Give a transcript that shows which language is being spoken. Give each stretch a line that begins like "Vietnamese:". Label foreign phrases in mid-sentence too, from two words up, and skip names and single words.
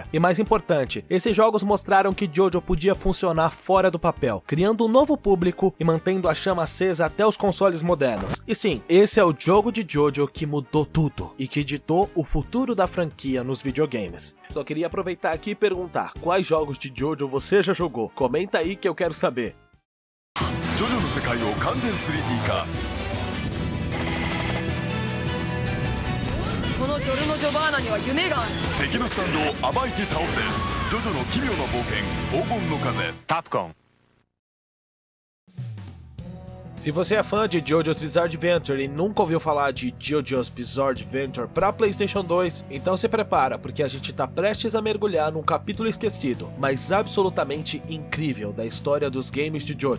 Portuguese: E mais importante, esses jogos mostraram que Jojo podia funcionar fora do papel, criando um novo público e mantendo a chama acesa até os consoles modernos. E sim, esse é o jogo de Jojo que mudou tudo e que ditou o futuro da franquia nos videogames. Só queria aproveitar aqui e perguntar, quais jogos de Jojo você já jogou? Comenta aí que eu quero saber.
Japanese: ジョジョの世界を完全3D化このジョルノ・ジョバーナには夢がある敵のスタンドを暴いて倒せジョジョの奇妙な冒険黄金の風カプコン
Portuguese: Se você é fã de JoJo's Bizarre Adventure e nunca ouviu falar de JoJo's Bizarre Adventure para PlayStation 2, então se prepara, porque a gente tá prestes a mergulhar num capítulo esquecido, mas absolutamente incrível da história dos games de Jojo.